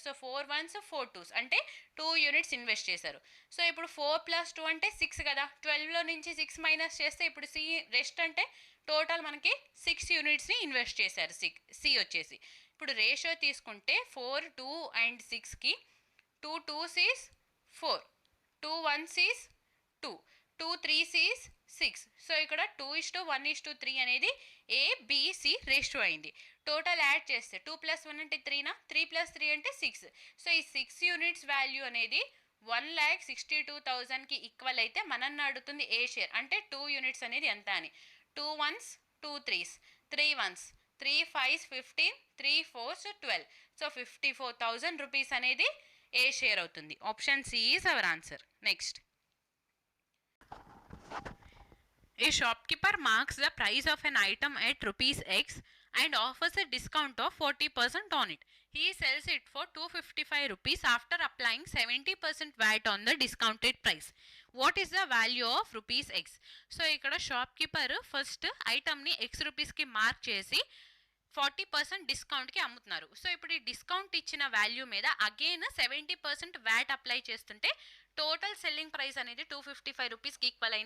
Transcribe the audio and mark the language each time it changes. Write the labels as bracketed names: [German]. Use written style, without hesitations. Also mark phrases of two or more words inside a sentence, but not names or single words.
[Telugu] సో 4 1s 4 2s అంటే 2 [English] units invest [Telugu] చేశారు. సో ఇప్పుడు 4 + 2 అంటే 6 కదా. 12లో నుంచి 6 మైనస్ చేస్తే ఇప్పుడు [English] C rest [Telugu] అంటే టోటల్ మనకి 6 యూనిట్స్ని ఇన్వెస్ట్ చేశారు సి వచ్చేసి. ఇప్పుడు రేషియో తీసుకుంటే 4 2 అండ్ 6కి [English] 2 2s is 4, 2 1s is 2, 2 3s is 6. [Telugu] సో ఇక్కడ 2:1:3 అనేది [English] ABC ratio [Telugu] అయింది. [English] total add [Telugu] చేస్తే 2 + 1 అంటే 3నా, 3 + 3 అంటే 6. సో ఈ 6 [English] units value [Telugu] అనేది 1,62,000కి ఈక్వల్ అయితే మనల్ని అడుగుతుంది [English] A share [Telugu] అంటే 2 యూనిట్స్ అనేది ఎంత అని. [English] 2 1s 2 3s, 3 1s 3 5s 15, 3 4s 12. [Telugu] సో 54,000 రూపీస్ అనేది [English] A share [Telugu] అవుతుంది. [English] option C is our answer. నెక్స్ట్ A shopkeeper marks the price of an item at rupees X and offers a discount of 40% on it. He sells it for 255 rupees after applying 70% VAT on the discounted price. What is the value of rupees X? [Telugu] సో ఇక్కడ [English] shopkeeper first [Telugu] ఐటమ్ని X రూపీస్కి మార్క్ చేసి 40% డిస్కౌంట్కి అమ్ముతున్నారు. సో ఇప్పుడు ఈ డిస్కౌంట్ ఇచ్చిన వాల్యూ మీద [English] again 70% VAT apply [Telugu] చేస్తుంటే [English] total selling price [Telugu] అనేది 255 రూపీస్కి ఈక్వల్ అయింది.